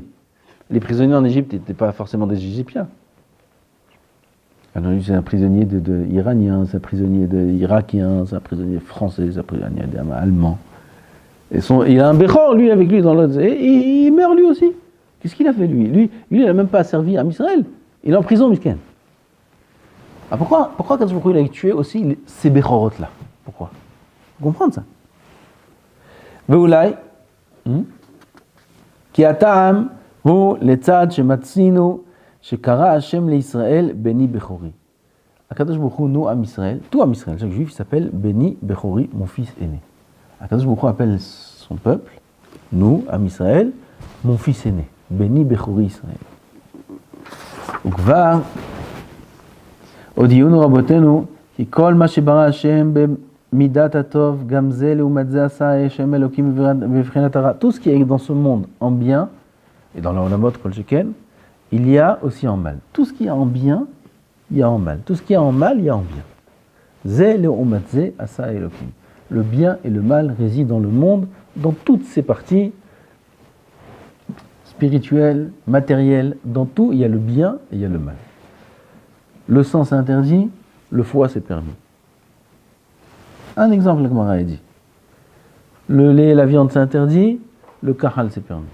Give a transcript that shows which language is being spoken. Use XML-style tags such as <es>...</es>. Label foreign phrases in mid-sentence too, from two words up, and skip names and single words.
<fr>Les prisonniers en Égypte n'étaient pas forcément des Égyptiens. Alors, c'est un prisonnier de iranien, c'est un prisonnier irakien, c'est un prisonnier français, c'est un prisonnier allemand. Il a un Bechor, lui, avec lui, dans l'autre. Et il meurt lui aussi. Qu'est-ce qu'il a fait, lui? Lui, il n'a même pas servi à Israël. Il est en prison, Misken. Ah, pourquoi</fr> <he>קדוש ברוך הוא,</he> <fr>il a tué aussi ces Bechorot-là? Pourquoi? Vous comprenez ça?</fr> <he>ואולי כי הטעם הוא לצד שמצינו שקרא השם לישראל בני בכורי. הקדוש ברוך הוא,</he> <fr>nous,</fr> <he>עם ישראל,</he> <fr>tout</fr> <he>עם ישראל,</he> <fr>chaque juif, il s'appelle</fr> <he>בני בכורי,</he> <fr>mon fils aîné.</fr> <he>הקדוש ברוך הוא</he> <fr>appelle son peuple, nous,</fr> <he>עם ישראל,</he> <fr>mon fils aîné.</fr> <he>בני בכורי ישראל. וכבר הודיעונו רבותינו כי כל מה שברא השם במידת הטוב גם זה לעומת זה עשה השם אלוקים בבחינת הרע.</he> <fr>Tout ce qui est dans ce monde en bien et dans l'</fr> <he>עולמות כל שכן,</he> <fr>il y a aussi en mal. Tout ce qui est en bien, il y a en mal. Tout ce qui est en mal, il y a en bien.</fr> <he>זה לעומת זה עשה אלוקים.</he> <fr>Le bien et le mal résident dans le monde, dans toutes ses parties spirituel, matériel, dans tout, il y a le bien et il y a le mal. Le sang c'est interdit, le foie c'est permis. Un exemple, la Gemara a dit. Le lait et la viande c'est interdit, le kahal c'est permis.</fr>